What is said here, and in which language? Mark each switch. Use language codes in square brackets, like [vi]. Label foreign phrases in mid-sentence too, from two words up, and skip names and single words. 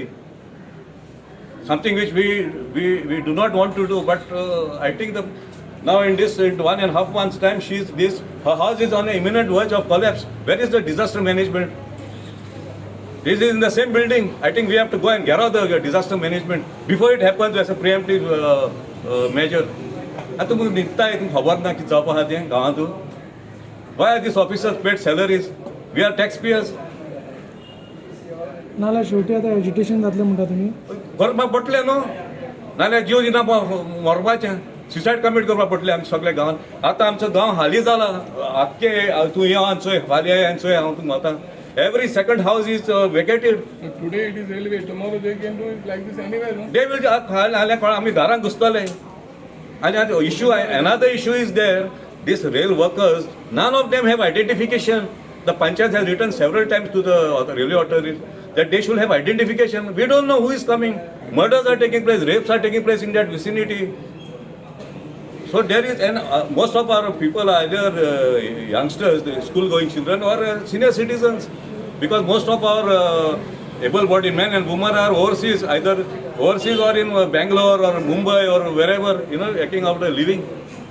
[en] Something which we do not want to do, but I think now in 1.5 months time, her house is on an imminent verge of collapse. Where is the disaster management? This is in the same building. I think we have to go and get out the disaster management before it happens as a preemptive measure. [kok] आता तुमकां न्हिदताय तुमकां खबर ना कितें जावपा आहा तें गांवांतून. [en] Why are these officers paid salaries? We are taxpayers. [kok] नाल्यार शेवटी आतां एज्युकेशन जातलें म्हणटा तुमी करपाक पडटलें न्हू नाल्यार जीव दिना मरपाचें सुसायड कमीट करपाक पडटलें आमच्या सगळ्या गांवांत आतां आमचो गांव हाली जाला आख्खे तूं यो आनी चोय फाल्यां ये आनी चोय हांव तुका वता [en] every second house is vacated Today it is railway, tomorrow they can do it like this anywhere, no? they will [kok] फाल्यां आमी घरांत घुसतले आनी [en] इशू another issue is there this rail workers none of them have identification. The panchayat has written several times to the railway authorities that they should have identification. We don't know who is coming. Murders are taking place, rapes are taking place in that vicinity. So there is, and most of our people are either youngsters, school-going children, or senior citizens, because most of our able-bodied men and women are overseas, either overseas or in Bangalore or Mumbai or wherever, taking out a living.